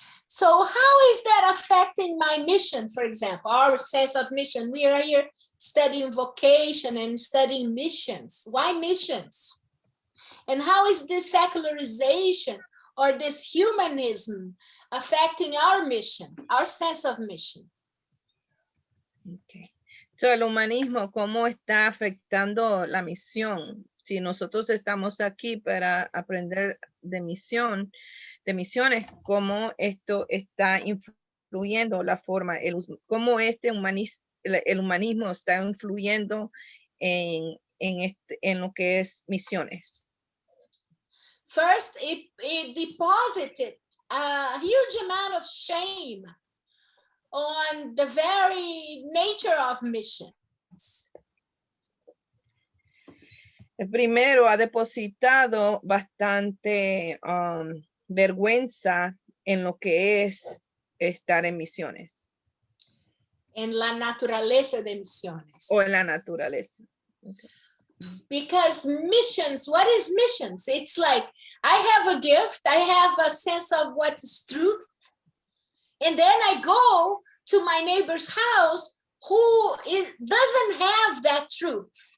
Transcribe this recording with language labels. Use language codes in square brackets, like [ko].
[en] So how is that affecting my mission, for example, our sense of mission? We are here studying vocation and studying missions. Why missions? And how is this secularization or this humanism affecting our mission, our sense of mission? Okay. [es] So, el humanismo, ¿cómo está afectando la misión? Si nosotros estamos aquí para aprender de misiones, ¿cómo esto está influyendo la forma, cómo el humanismo está influyendo en lo que es misiones? [en] First, it deposited a huge amount of shame on the very nature of missions. [es] Primero, ha depositado bastante vergüenza en lo que es estar en misiones. En la naturaleza de misiones. O en la naturaleza. Okay. [en] Because missions, what is missions? It's like, I have a gift, I have a sense of what is truth, and then I go to my neighbor's house who doesn't have that truth.